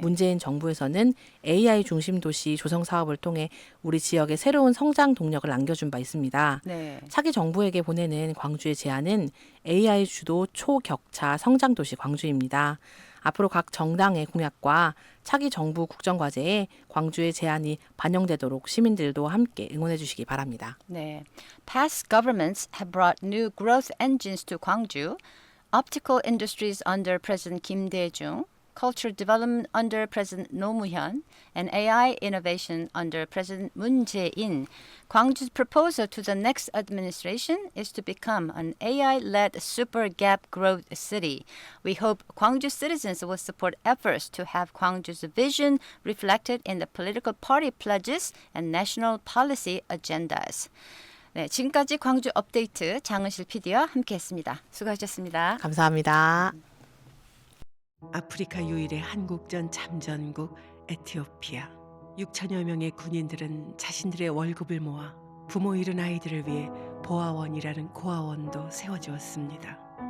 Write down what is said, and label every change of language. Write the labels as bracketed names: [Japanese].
[Korean] 문재인 정부에서는 AI 중심 도시 조성 사업을 통해 우리 지역에 새로운 성장 동력을 안겨준 바 있습니다. 네. 차기 정부에게 보내는 광주의 제안은 AI 주도 초격차 성장 도시 광주입니다. 앞으로 각 정당의 공약과 차기 정부 국정과제에 광주의 제안이 반영되도록 시민들도 함께 응원해 주시기 바랍니다. 네. [English] Past governments have brought new growth engines to Gwangju. Optical industries under President Kim Dae-jung, cultural development under President Roh Moo-hyun, and AI innovation under President Moon Jae-in. Gwangju's proposal to the next administration is to become an AI-led super gap growth city. We hope Gwangju citizens will support efforts to have Gwangju's vision reflected in the political party pledges and national policy agendas. [Korean] 네, 지금까지 광주 업데이트 장은실 PD와 함께했습니다. 수고하셨습니다. 감사합니다. 아프리카 유일의 한국전 참전국 에티오피아. 6천여 명의 군인들은 자신들의 월급을 모아 부모 잃은 아이들을 위해 보아원이라는 고아원도 세워주었습니다.